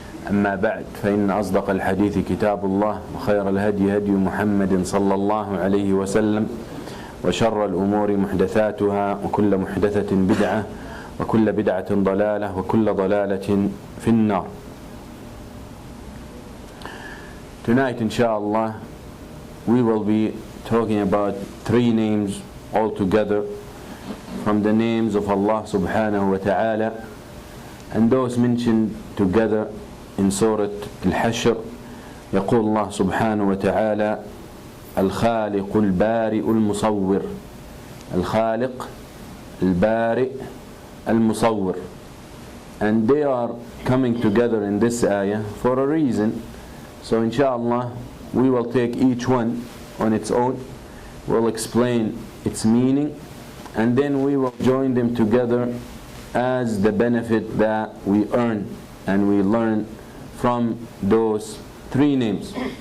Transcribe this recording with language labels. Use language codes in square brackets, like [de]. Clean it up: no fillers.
[ar] أما بعد، فإن أصدق الحديث كتاب الله، وخير الهدي هدي محمد صلى الله عليه وسلم، وشر الأمور محدثاتها، وكل محدثة بدعة، وكل بدعة ضلالة، وكل ضلالة في النار. [en] Tonight, inshallah, we will be talking about three names altogether from the names of Allah subhanahu wa ta'ala, and those mentioned together in Surah Al-Hashr. [ar] يقول الله سبحانه وتعالى: الخالق البارئ المصور. الخالق البارئ المصور. [en] And they are coming together in this ayah for a reason. So inshallah, we will take each one on its own, we'll explain its meaning, and then we will join them together as the benefit that we earn and we learn from those three names.